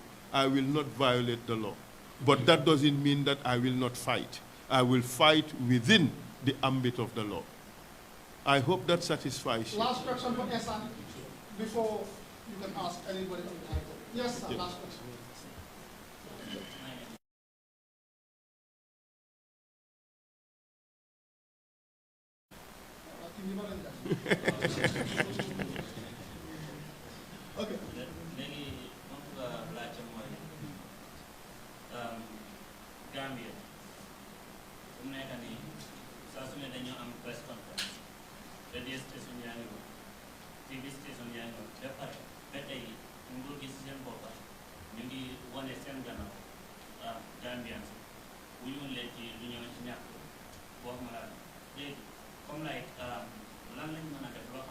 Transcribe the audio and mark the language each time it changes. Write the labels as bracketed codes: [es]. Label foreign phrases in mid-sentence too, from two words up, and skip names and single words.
[en] I will not violate the law. But that doesn't mean that I will not fight. I will fight within the ambit of the law. I hope that satisfies you. Last question for Esa before you can ask anybody on the table. Yes, sir, last question. Okay. [wo] Gambia fu mu nekk nii saa su ne dañoo am press conference radio station yaa ngi woon TV station yaa ngi woon ba pare ba tey nguur gi si seen boppa ñu ngi wane seen gannaaw Gambian si wuñu leen ci lu ñëw ci ñàkk boo xam la léegi comme like lan lañ mën a def loo